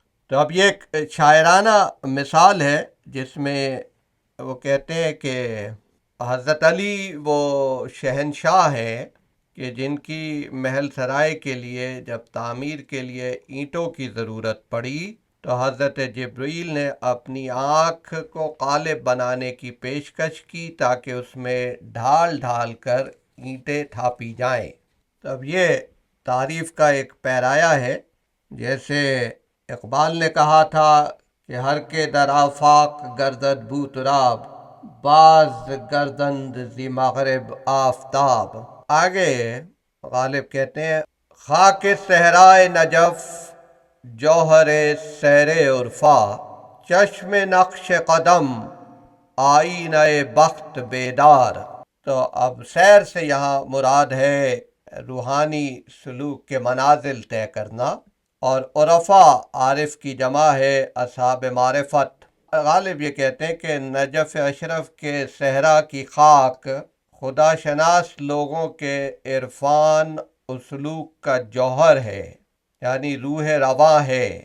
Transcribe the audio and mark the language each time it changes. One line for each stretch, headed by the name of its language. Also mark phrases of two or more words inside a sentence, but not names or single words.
Urdu: تو اب یہ ایک شاعرانہ مثال ہے جس میں وہ کہتے ہیں کہ حضرت علی وہ شہنشاہ ہیں کہ جن کی محل سرائے کے لیے جب تعمیر کے لیے اینٹوں کی ضرورت پڑی تو حضرت جبرائیل نے اپنی آنکھ کو قالب بنانے کی پیشکش کی تاکہ اس میں ڈھال ڈھال کر اینٹیں تھاپی جائیں۔ تب یہ تعریف کا ایک پیرایا ہے، جیسے اقبال نے کہا تھا کہ
Persian: ہر کے در آفاق گردد بو تراب، باز گردند زی مغرب آفتاب۔
Urdu: آگے غالب کہتے ہیں خاک صحرائے نجف جوہر سیر عرفا، چشم نقش قدم آئینہ بخت بیدار۔ تو اب سیر سے یہاں مراد ہے روحانی سلوک کے منازل طے کرنا، اور عرفا عارف کی جمع ہے اصحاب معرفت۔ غالب یہ کہتے ہیں کہ نجف اشرف کے صحرا کی خاک خدا شناس لوگوں کے عرفان و سلوک کا جوہر ہے، یعنی روح رواں ہے۔